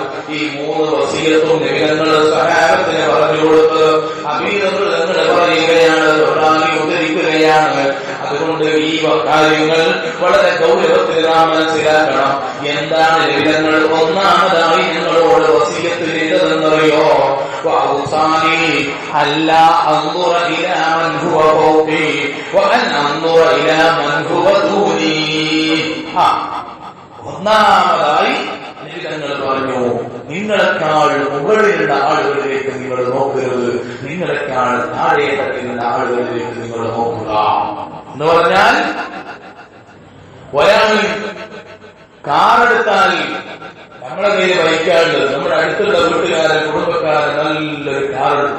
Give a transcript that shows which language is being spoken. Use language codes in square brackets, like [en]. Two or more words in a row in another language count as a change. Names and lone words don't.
[ml] ഈ 3 വസിയത്തും നബിതങ്ങൾ സഹാബത്തിന് പറഞ്ഞു കൊടുത്ത് അബീദങ്ങൾ പറയുകയാണ്, ഉദ്ധരിക്കുകയാണ്. അതുകൊണ്ട് ഈ കാര്യങ്ങൾ വളരെ ഗൗരവത്തിൽ നാം മനസ്സിലാക്കണം. എന്താണ് നബിതങ്ങൾ ഒന്നാമതായി നിങ്ങളോട് വസിയത്ത് ചെയ്തതെന്നറിയോ? [ar] وأوصاني ألا أنظر إلى من هو فوقي وأن أنظر إلى من هو دوني. [ml] ഒന്നാമതായി നബിതങ്ങൾ പറഞ്ഞു, നിങ്ങളെക്കാൾ മുകളിലുള്ള ആളുകളിലേക്ക് നിങ്ങൾ നോക്കരുത്, നിങ്ങളെക്കാൾ താഴെ തട്ടിലുള്ള ആളുകളിലേക്ക് നിങ്ങൾ നോക്കുക എന്ന് പറഞ്ഞാൽ, ഒരാൾ കാറെടുത്താൽ നമ്മളെ കയ്യിൽ ബൈക്കാളുണ്ട്, നമ്മുടെ അടുത്തുള്ള വീട്ടുകാരൻ കുടുംബക്കാരൻ നല്ലൊരു കാറെടുത്തു.